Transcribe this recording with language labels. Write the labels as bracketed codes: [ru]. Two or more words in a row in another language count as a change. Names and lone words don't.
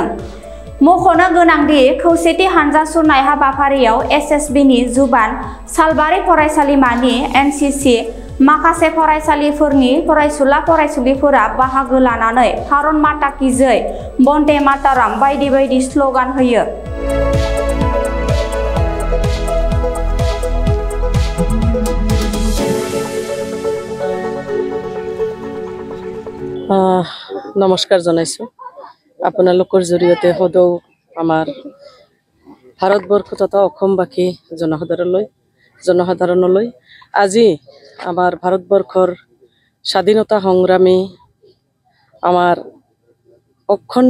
[brx] मख'नो गोनांदि खौसेथि हानजा सुरनाय हाबाफारियाव एसएसबिनि जुबान, सालबारि फरायसालिमानि एनसिसि, माखासे फरायसालिफोरनि फरायसुला फरायसुलिफोरा बाहागो लानानै [hi] भारत माता की जय, [sa] बन्दे माताराम [brx] बायदि बायदि स्ल'गान होयो। [as] নমস্কাৰ জনাইছো আপোনালোকৰ জৰিয়তে সদৌ আমাৰ ভাৰতবৰ্ষ তথা অসমবাসী জনসাধাৰণলৈ আজি আমাৰ ভাৰতবৰ্ষৰ স্বাধীনতা সংগ্ৰামী আমাৰ অখণ্ড